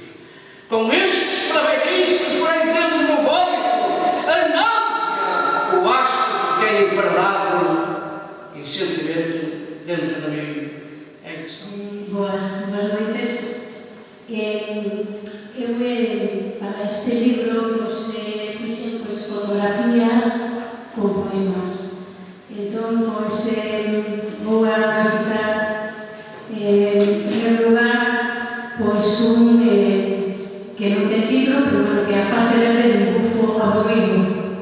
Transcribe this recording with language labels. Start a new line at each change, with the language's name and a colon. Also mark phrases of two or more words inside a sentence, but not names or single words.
Portuguese: Com estes para velhice, porém dentro do vômito, a náusea, o asco que tem empardado e sentimento dentro de mim.
Galician: Boas noites. Para este libro fixen fotografías con poemas. Entón, vou a recitar en primer lugar un que non ten título, pero bueno, que a face verde de un bufo aburrido.